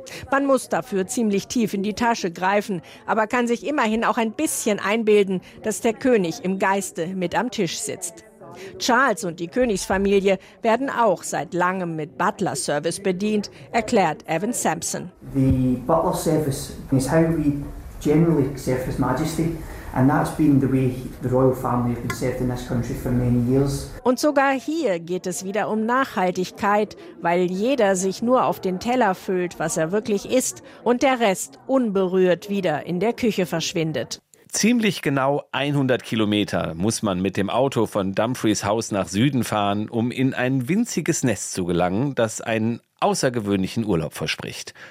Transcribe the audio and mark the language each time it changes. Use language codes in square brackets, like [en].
[de] Man muss dafür ziemlich tief in die Tasche greifen, aber kann sich immerhin auch ein bisschen einbilden, dass der König im Geiste mit am Tisch sitzt. Charles und die Königsfamilie werden auch seit langem mit Butler-Service bedient, erklärt Evan Sampson. [en] The Butler-Service is how we generally serve His Majesty. And that's been the way the royal family have been served in this country for many years. [de] Und sogar hier geht es wieder um Nachhaltigkeit, weil jeder sich nur auf den Teller füllt, was er wirklich isst, und der Rest unberührt wieder in der Küche verschwindet. Ziemlich genau 100 Kilometer muss man mit dem Auto von Dumfries House nach Süden fahren, um in ein winziges Nest zu gelangen, das einen außergewöhnlichen Urlaub verspricht.